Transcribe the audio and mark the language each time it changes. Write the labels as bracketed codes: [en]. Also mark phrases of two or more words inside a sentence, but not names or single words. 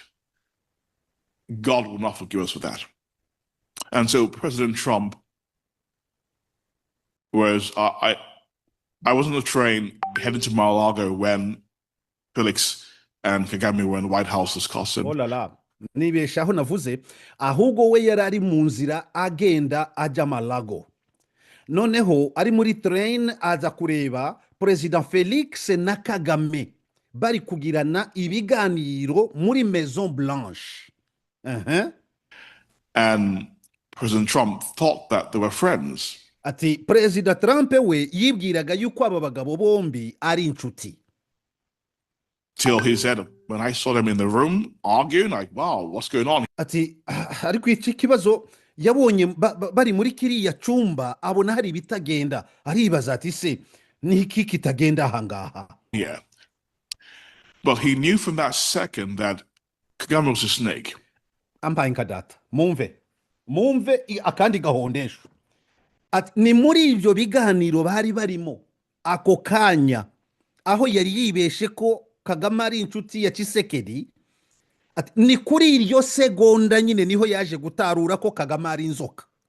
[en] God will not forgive us for that. And so President Trump was, I was on the train heading to Mar-a-Lago when Felix and Kagame were in the White House discussing. [fr] Oh la la. [rw] Nibeshaho navuze ahubwo we yarari mu nzira agenda aja Malago. Noneho ari muri train aza kureba President Felix na Kagame bari kugirana ibiganiro muri Maison Blanche. [en] And President Trump thought that they were friends. [rw] Ati President Trump we yibwiraga yuko aba bagabo bombi ari inshuti. [en] Till he said, when I saw them in the room arguing, like, wow, what's going on? [rw] Ati ariko iki kibazo yabonye bari muri kiriya cyumba abona hari bitagenda, aribaza ati se ni iki kitagenda ahangaha. [en] Yeah. But he knew from that second that Kagame was a snake. Ampaye nkadata mumve akandi gahondesho. [rw] Ati ni muri ibyo biganiro bari barimo ako kanya aho yari yibeshe ko Kagame ari inshuti ya Tshisekedi, ati ni kuri iryo segonda nyine niho yaje gutarura ko Kagame ari inzoka.